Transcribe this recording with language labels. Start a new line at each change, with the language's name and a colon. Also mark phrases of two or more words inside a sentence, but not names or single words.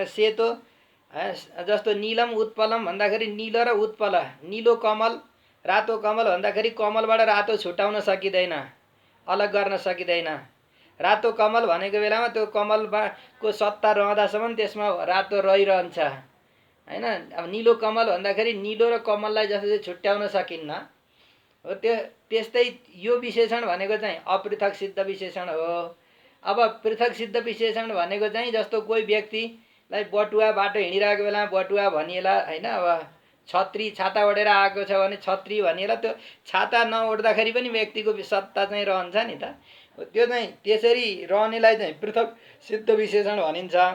Nepali: सेतो जस्तो नीलम उत्पलम भन्दाखेरि निलो र उत्पल, निलो कमल रातो कमल भन्दाखेरि कमलबाट रातो छुटाउन सकिँदैन, अलग गर्न सकिँदैन। रातो कमल भनेको बेलामा त्यो कमलको सत्ता रहँदासम्म त्यसमा रातो रहिरहन्छ होइन। अब निलो कमल भन्दाखेरि निलो र कमललाई जसरी छुट्याउन सकिन्न हो, त्यस्तै यो विशेषण भनेको चाहिँ अपृथक सिद्ध विशेषण हो। अब पृथक सिद्ध विशेषण भनेको चाहिँ जस्तो कोही व्यक्तिलाई बटुवा बाटो हिँडिरहेको बेलामा बटुवा भनिएला होइन। अब छत्री छाता ओढेर आएको छ भने छत्री भनिएला, त्यो छाता नओढ्दाखेरि पनि व्यक्तिको सत्ता चाहिँ रहन्छ नि त। त्यो चाहिँ त्यसरी रहनेलाई चाहिँ पृथक सिद्ध विशेषण भनिन्छ।